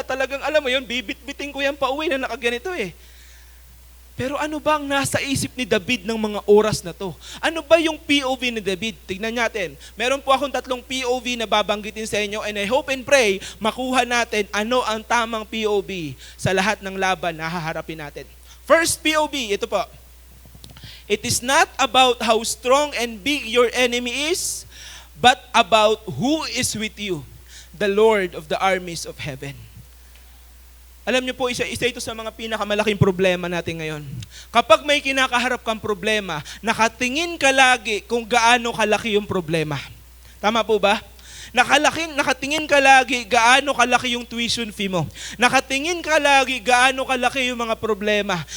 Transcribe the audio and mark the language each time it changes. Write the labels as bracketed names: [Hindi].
[Filipino] Talagang, alam mo yun, bibit-biting ko yan pa uwi na nakaganito eh. Pero ano ba ang nasa isip ni David ng mga oras na to? Ano ba yung POV ni David? Tignan natin. Meron po akong 3 POV na babanggitin sa inyo [English] and I hope and pray [Filipino] makuha natin ano ang tamang POV sa lahat ng laban na haharapin natin. [English] First POV, [Filipino] ito po. [English] It is not about how strong and big your enemy is, but about who is with you, the Lord of the armies of heaven. [Filipino] Alam niyo po, isa ito sa mga pinakamalaking problema natin ngayon. Kapag may kinakaharap kang problema, nakatingin ka lagi kung gaano kalaki yung problema. Tama po ba? Nakatingin ka lagi gaano kalaki yung tuition fee mo. Nakatingin ka lagi gaano kalaki yung mga problema.